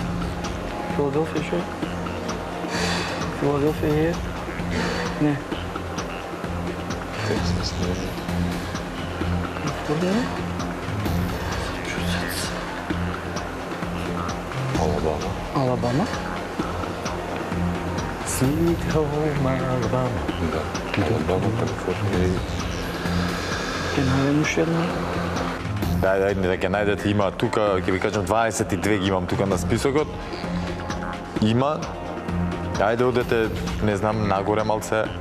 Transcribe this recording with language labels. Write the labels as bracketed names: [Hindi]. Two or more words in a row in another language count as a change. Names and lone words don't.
[Macedonian] Филаделфија што е? Филаделфија е... Не. Тексас, не. Калифорнија? Алабама. [English] Sweet home Alabama. [Macedonian] Да. Алабама, Калифорнија и... Ке најдем уште една. Да ќе најдете, има тука, ќе ви кажам 22 ги имам тука на списокот. Има. Ајде одете, не знам, нагоре малце.